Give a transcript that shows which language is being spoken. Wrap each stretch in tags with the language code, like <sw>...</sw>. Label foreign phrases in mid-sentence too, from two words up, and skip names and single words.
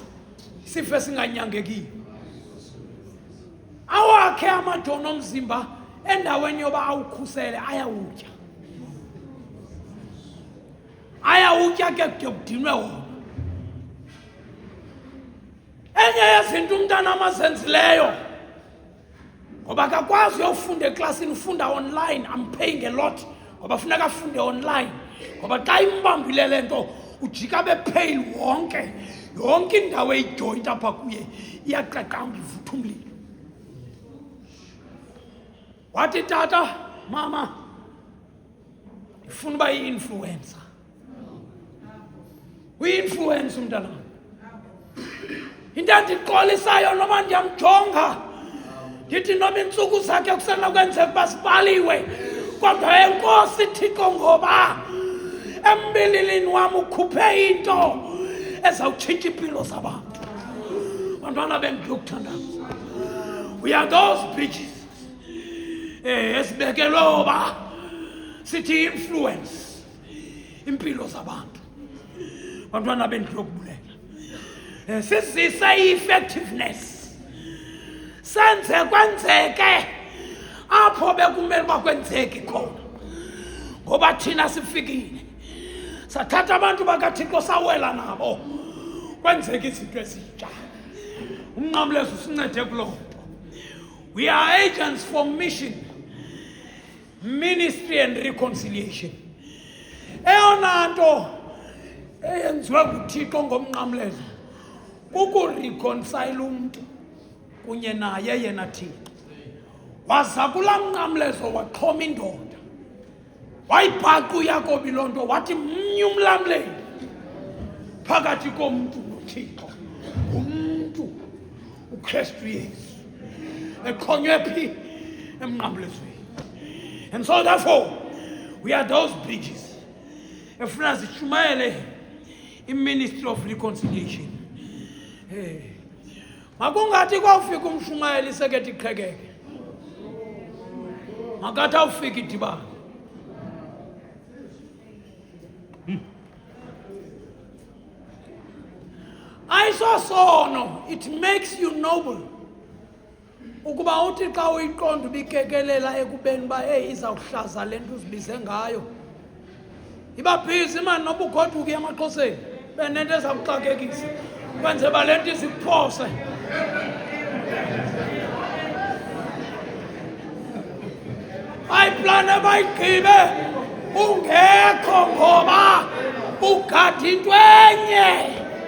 <xh>Isifo esinganyangekiyo. Awakhe amajoni omzimba endaweni yoba awukhusele ayawutya. Ayawutya ke kude kudinwe wona. Enye yezinto umntanam azenzileyo ngoba akakwazi uyofunda eklasini, ufunda online.</xh> <en>I'm paying a lot</en> <xh>ngoba funeka afunde online, ngoba xa imbambile le nto ujika bepheyile wonke, yonke indawo eyijoyinta apha kuye iyaqaqamba, ivutha umlilo. Wathi tata, mama, ndifuna uba yi-influencer. Uyi-influencer umntanam. Into endiqolisayo noba ndiyamjonga, ndithi noba iintsuku zakhe kusenokwenzeka uba zibaliwe, kodwa enkosi Thixo, ngoba embililini wam ukhuphe into ezawutshintsha iimpilo zabantu. Bantwana bendiyokuthandaza,</xh> <en>we are those bridges</en> <xh>esibekelwe uba sithi influence impilo zabantu. Bantwana bendiyokubulela, sizise i-effectiveness, senze kwenzeke apho bekumele uba kwenzeki khona, ngoba thina sifikile sathatha abantu bakaThixo sawela nabo kwenzeka izinto ezintsha. Umnqamlezo sincede kuloo nto.</xh> <en>We are agents for mission, ministry and reconciliation.</en> <xh>Eyona nto eyenziwe nguThixo ngomnqamlezo kukureconcile umntu kunye naye yena Thixo. Waza kulaa mnqamlezo waxhoma indoda, wayibhaqa uYakobi loo nto, wathi mnye umlamleli phakathi komntu noThixo ngumntu uKristu Yesu, eqhonywe phi? Emnqamlezweni.</xh> <en>And so therefore we are those bridges</en> <xh>efuna zishumayele</xh> <en>i-ministry of reconciliation. Makungathi kwawufika umshumayeli isekethe iqhekeke, makathi awufika idibana.</en> <xh>Ayisosono,</xh> <en>it makes you noble.</en> <xh>Ukuba uthi xa uyiqonda ubikekelela ekubeni uba izawuhlaza le nto uzibize ngayo, iba bhizi mani noba ugoduke emaXhoseni benento ezawuxakekisa kwenze uba le nto izikuphose. Bayiplane bayigqibe ungekho ngoba ugada into enye.</xh>